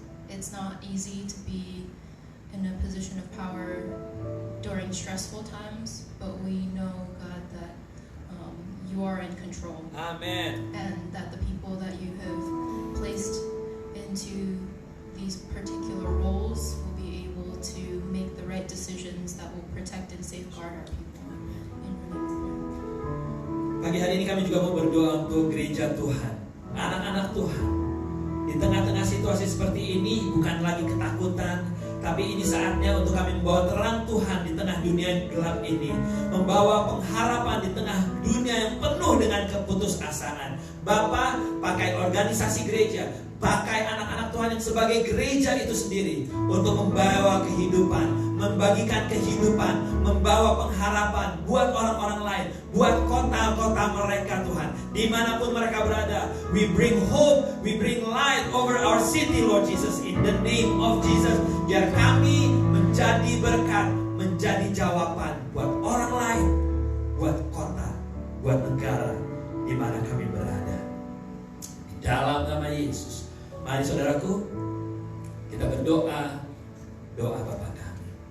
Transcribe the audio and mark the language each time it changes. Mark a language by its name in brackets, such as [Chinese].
[English] It's not easy to be in a position of power during stressful times, but we know, God, that you are in control. Amen. And that the people that you have placed into these particular roles will be able to make the right decisions that will protect and safeguard our people. In your name. [Indonesian] Pagi hari ini kami juga mau berdoa untuk gereja Tuhan, anak-anak Tuhan. Di tengah-tengah situasi seperti ini, bukan lagi ketakutan, tapi ini saatnya untuk kami membawa terang Tuhan di tengah dunia yang gelap ini, membawa pengharapan di tengah dunia yang penuh dengan keputusasaan. Bapa, pakai organisasi gereja, pakai anak-anak Tuhan yang sebagai gereja itu sendiri untuk membawa kehidupan, membagikan kehidupan, membawa pengharapan buat orang-orang lain, buat kota-kota mereka Tuhan, dimanapun mereka berada. [English] We bring hope, we bring light over our city, Lord Jesus, in the name of Jesus. [Indonesian] Biar kami menjadi berkat, menjadi jawaban buat orang lain, buat kota, buat negara di mana kami berada. Di dalam nama Yesus. Mari saudaraku, kita berdoa, doa Bapa kami.